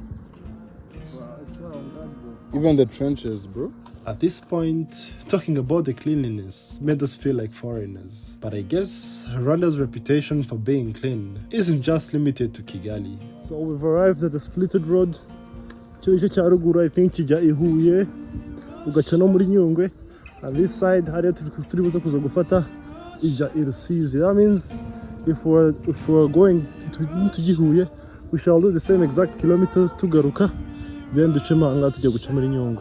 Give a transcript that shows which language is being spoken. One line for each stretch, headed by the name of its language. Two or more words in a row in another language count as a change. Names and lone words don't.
English: Even the trenches, bro. At this point, talking about the cleanliness made us feel like foreigners. But I guess Rwanda's reputation for being clean isn't just limited to Kigali. So we've arrived at the splitted road. I think
Kinyarwanda: Kibuye, ugaca no muri Nyungwe.
English: And this side,
Kinyarwanda: hariya turi buze kuza gufata ija Rusizi.
English: That means if we're going to Kibuye, we shall do the same exact kilometers to Garuka, then
Kinyarwanda: ducema anga tujya guca muri Nyungwe.